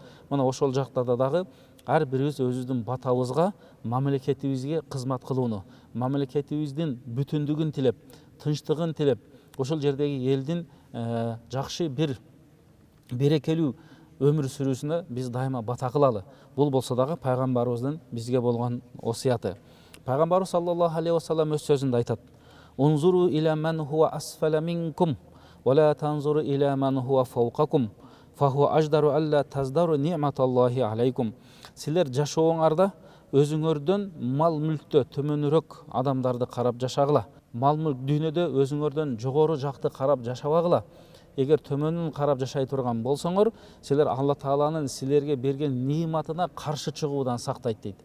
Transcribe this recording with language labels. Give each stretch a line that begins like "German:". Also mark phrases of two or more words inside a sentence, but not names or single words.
Kyrgyz: Мына ошол жактарда дагы ар бирибиз өзүбүздүн батабызга, мамлекетибизге кызмат кылууну, мамлекетибиздин бүтүндүгүн тилеп, тынчтыгын тилеп, ошол жердеги элдин жакшы бир берекелүү өмүр сүрүүсүнө биз дайыма бата кылалы. Бул болсо дагы пайгамбарыбыздын бизге болгон осуяты.
Arabic: Пайгамбарыбыз صلى الله عليه وسلم
Kyrgyz: өз сөзүндө айтат:
Arabic: انظروا إلى من هو أسفل منكم ولا تنظروا إلى من هو فوقكم فهو أجدر ألا تزدروا نعمة الله عليكم.
Kyrgyz: Силер жашооңарда өзүңөрдөн мал мүлктө төмөнүрөөк адамдарды карап жашагыла. Мал мүлк дүйнөдө өзүңөрдөн жогору жакты карап жашабагыла. Эгер төмөнүн карап жашай турган болсоңор, силер Алла Тааланын силерге берген ниматына каршы чыгуудан сактайт дейт.